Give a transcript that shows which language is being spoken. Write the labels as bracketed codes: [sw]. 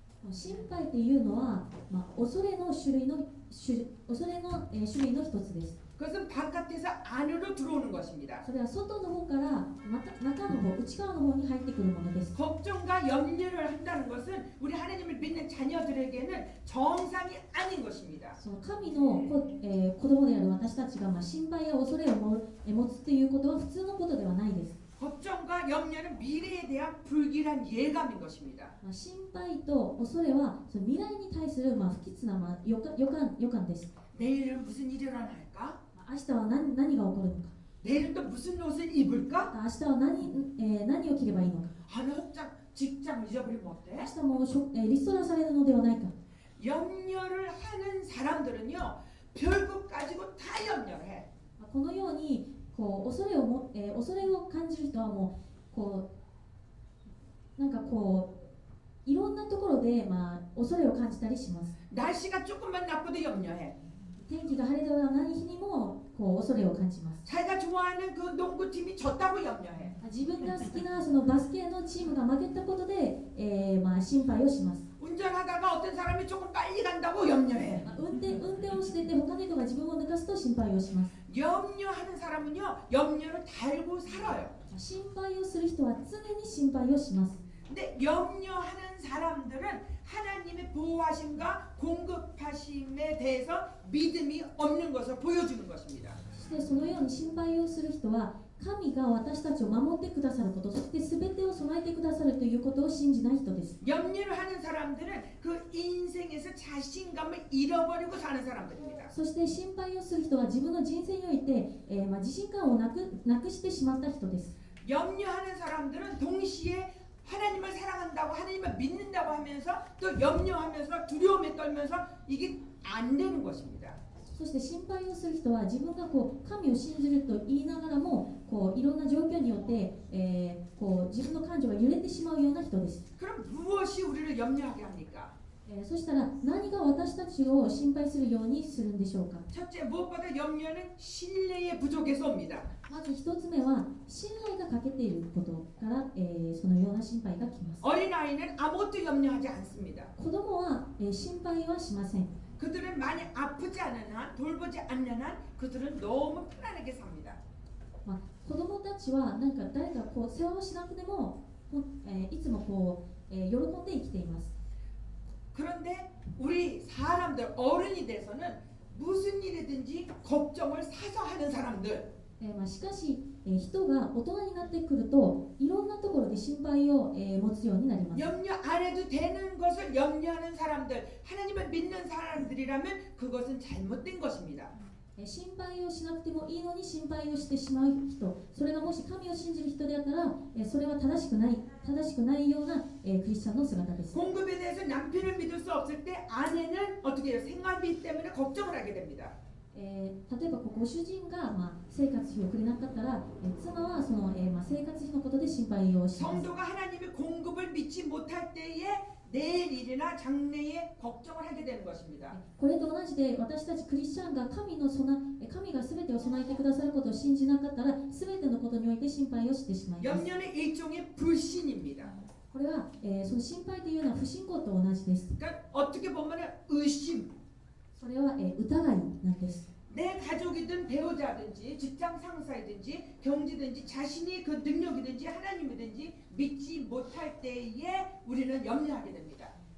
[ja] 心配というのは、恐れの種類の一つです。 [ko] 그것은 바깥에서 안으로 들어오는 것입니다. [ja] それは外の方から中の方、内側の方に入ってくるものです。 [ko] 걱정과 염려를 한다는 것은 우리 하나님을 믿는 자녀들에게는 정상이 아닌 것입니다. [ja] その神の子供である私たちが、心配や恐れを持つということは普通のことではないです。 [ko] 걱정과 염려는 미래에 대한 불길한 예감인 것입니다. [ja] 心配と恐れはその未来に対する、不吉な、予感です。 [ko] 내일은 무슨 일이 일어날까? [ja] 明日は何が起こるのか。 [ko] 내일은 또 무슨 옷을 입을까? [ja] 明日は何を着ればいいのか。 [ko] 직장 잊어버리면 어때? [ja] 明日もリストラされるのではないか。 [ko] 염려를 하는 사람들은요 별것 가지고 다 염려해. [ja] このようにこう恐れを感じる人はもうこうなんかこういろんなところで、恐れを感じたりします。 [ko] 날씨가 조금만 나쁘도 염려해. [ja] 天気が晴れではない日にもこう恐れを感じます。 [ko] 자기가 좋아하는 그 농구팀이 졌다고 염려해. [ja] 自分が好きなそのバスケのチームが負けたことで、心配をします。 [ko] 운전하다가 어떤 사람이 조금 빨리 간다고 염려해. [ja] 運転をしてて他の人が自分を抜かすと心配をします。 [ko] 염려하는 사람은요 염려를 달고 살아요. [ja] 心配をする人は常に心配をします。 [ko] 근데 염려하는 사람들은 하나님의 보호하심과 공급하심에 대해서 믿음이 없는 것을 보여주는 것입니다. [ja] そしてそのように心配をする人は神が私たちを守ってくださること、そして全てを備えてくださるということを信じない人です。 [ko] 염려를 하는 사람들은 그 인생에서 자신감을 잃어버리고 사는 사람들입니다. [ja] そして心配をする人は自分の人生において、自信感をなくしてしまった人です。 [ko] 염려하는 사람들은 동시에 하나님을 사랑한다고 하나님을 믿는다고 하면서 또 염려하면서 두려움에 떨면서 이게 안 되는 것입니다. [ja] そして心配をする人は自分がこう神を信じると言いながらもこういろんな状況によって、こう自分の感情が揺れてしまうような人です。 [ko] 그럼 무엇이 우리를 염려하게 합니까? [ja] そしたら何が私たちを心配するようにするんでしょうか。 [ko] 첫째, 무엇보다 염려는 신뢰의 부족에서 옵니다. [ja] まず一つ目は信頼が欠けていることから、そのような心配がきます。 [ko] 어린아이는 아무것도 염려하지 않습니다. [ja] 子供は、心配はしません。 [ko] 그들은 많이 아프지 않은 한, 돌보지 않는 한 그들은 너무 편안하게 삽니다. [ja] 子供たちはなんか誰かこう世話をしなくても、いつもこう、喜んで生きています。 [ko] 그런데 우리 사람들, 어른이 돼서는 무슨 일이든지 걱정을 사서 하는 사람들, [ja] しかし、人が大人になってくるといろんなところで心配を、持つようになります。 [ko] 염려 안 해도 되는 것을 염려하는 사람들, 하나님을 믿는 사람들이라면 그것은 잘못된 것입니다. [ja] 心配をしなくてもいいのに心配をしてしまう人、それがもし神を信じる人であったら、それは正しくないような、クリスチャンの姿です。 [ko] 공급에 대해서 남편을 믿을 수 없을 때 아내는 어떻게 해요? 생활비 때문에 걱정을 하게 됩니다. [ja] 例えばご主人が、生活費をくれなかったら、妻はその、生活費のことで心配をします。 [ko] 성도가 하나님의 공급을 믿지 못할 때에 내일 일이나 장래에 걱정을 하게 되는 것입니다. [ja] これと同じで私たちクリスチャンが神が全てを備えてくださることを信じなかったら全てのことにおいて心配をしてしまいます。 [ko] 염려는 일종의 불신입니다. [ja] これは、その心配というのは不信仰と同じです。 [ko] 그러니까 어떻게 보면 의심. [ja] それは、疑いなんです。 [ko] 내 가족이든 배우자든지 직장 상사이든지 경제든지 자신이 그 능력이든지 하나님이든지 믿지 못할 때에 우리는 염려하게 됩니다.